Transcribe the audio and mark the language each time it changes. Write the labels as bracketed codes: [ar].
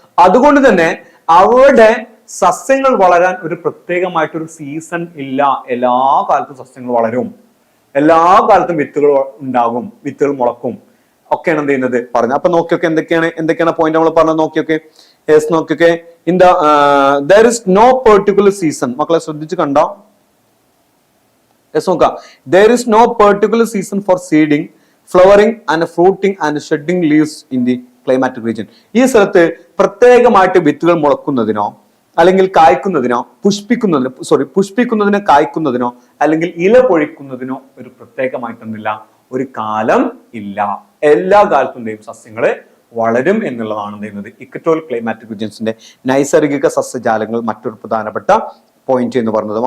[ml] അതുകൊണ്ട് തന്നെ അവിടെ സസ്യങ്ങൾ വളരാൻ ഒരു പ്രത്യേകമായിട്ടൊരു സീസൺ ഇല്ല. എല്ലാ കാലത്തും സസ്യങ്ങൾ വളരും, എല്ലാ കാലത്തും വിത്തുകൾ ഉണ്ടാകും, വിത്തുകൾ മുളക്കും ഒക്കെയാണ് എന്ത് ചെയ്യുന്നത് പറഞ്ഞത്. അപ്പൊ നോക്കിയൊക്കെ എന്തൊക്കെയാണ് പോയിന്റ് നമ്മൾ പറഞ്ഞത് നോക്കിയൊക്കെ. [en] Yes, നോക്കിയൊക്കെ, in the there is no particular season. [ml] മക്കളെ ശ്രദ്ധിച്ച് കണ്ടോ? [en] Yes, നോക്കാം. There is no particular season for seeding, flowering and fruiting and shedding leaves in the climatic region. [ml] ഈ സ്ഥലത്ത് പ്രത്യേകമായിട്ട് വിത്തുകൾ മുളക്കുന്നതിനോ അല്ലെങ്കിൽ കായ്ക്കുന്നതിനോ പുഷ്പിക്കുന്നതിനോ കായ്ക്കുന്നതിനോ അല്ലെങ്കിൽ ഇല പൊഴിക്കുന്നതിനോ ഒരു പ്രത്യേകമായിട്ടൊന്നുമില്ല, ഒരു കാലം ഇല്ല. എല്ലാ കാലത്തും സസ്യങ്ങള് വളരും എന്നുള്ളതാണ് ചെയ്യുന്നത് ഇക്വറ്റോറിയൽ ക്ലൈമാറ്റിക് റീജിയൻസിന്റെ നൈസർഗിക സസ്യജാലങ്ങൾ മറ്റൊരു പ്രധാനപ്പെട്ട പോയിന്റ് എന്ന് പറഞ്ഞത്.